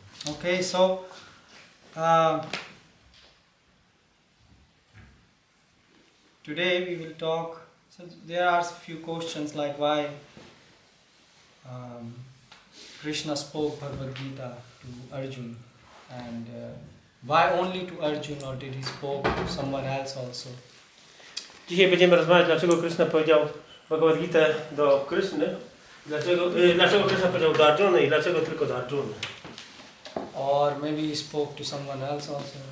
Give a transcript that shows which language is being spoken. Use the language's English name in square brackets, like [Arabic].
[English] Okay, so today we will talk. So there are a few questions like why Krishna spoke Bhagavad Gita to Arjun, and why only to Arjun, or did he spoke to someone else also? [Polish] Dzisiaj będziemy rozmawiać, dlaczego Krishna powiedział Bhagavad Gita do Krishny, dlaczego Krishna powiedział do Arjuny i dlaczego tylko do Arjuny. [English] Or maybe he spoke to someone else also.